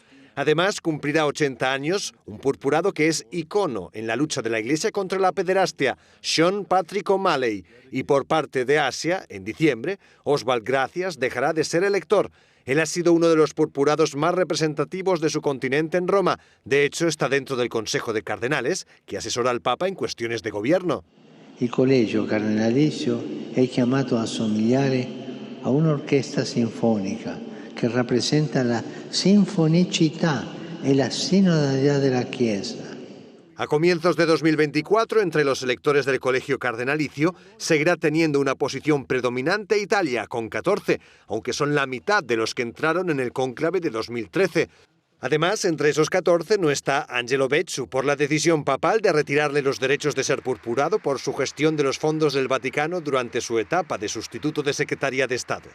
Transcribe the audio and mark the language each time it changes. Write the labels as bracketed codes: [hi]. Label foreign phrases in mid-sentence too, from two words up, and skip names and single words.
[es] Además, cumplirá 80 años un purpurado que es icono en la lucha de la Iglesia contra la pederastia, Sean Patrick O'Malley. Y por parte de Asia, en diciembre, Oswald Gracias dejará de ser elector. Él ha sido uno de los purpurados más representativos de su continente en Roma. De hecho, está dentro del Consejo de Cardenales, que asesora al Papa en cuestiones de gobierno. [it] Il collegio cardenalizio è chiamato a somigliare a un'orchestra sinfonica che rappresenta la sinfonicità e la sinodalità della Chiesa. [es] A comienzos de 2024, entre los electores del Colegio Cardenalicio, seguirá teniendo una posición predominante Italia, con 14, aunque son la mitad de los que entraron en el cónclave de 2013. Además, entre esos 14 no está Angelo Becciu, por la decisión papal de retirarle los derechos de ser purpurado por su gestión de los fondos del Vaticano durante su etapa de sustituto de Secretaría de Estado.